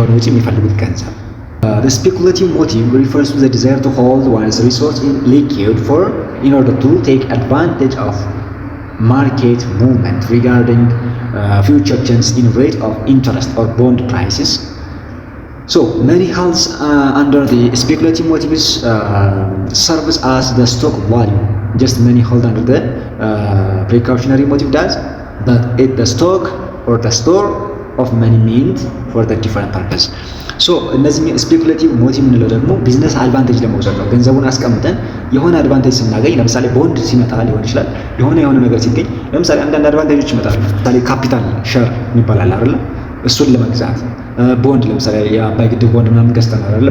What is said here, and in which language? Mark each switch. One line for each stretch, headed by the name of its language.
Amharic: የሚፈልጉት ገንዘብ
English: The speculative motive refers to the desire to hold one's resource in liquid in order to take advantage of market movement regarding future changes in rate of interest or bond prices. So money held under the speculative motives serves as the stock value. Just money held under the precautionary motive does, but the stock or the store of money meant for the different purpose.
Amharic: ሶ እነዚህ ስፔኩሌቲቭ ሞቲቭ የምንለው ደግሞ ቢዝነስ አድቫንቴጅ ለመውሰድ ነው። ገንዘቡን አስቀምጠን የሆነ አድቫንቴጅ ስናገኝ፣ ለምሳሌ ቦንድ ሲመጣ ሊሆን ይችላል፣ የሆነ ነገር ሲገኝ፣ ለምሳሌ አንዳንድ አድቫንቴጆች ይመጣሉ። ለምሳሌ ካፒታል ሼር ይባላል አይደል? እሱን ለመግዛት ቦንድ፣ ለምሳሌ የአባይ ግድብ ቦንድ ምናምን ገዝተናል አይደል?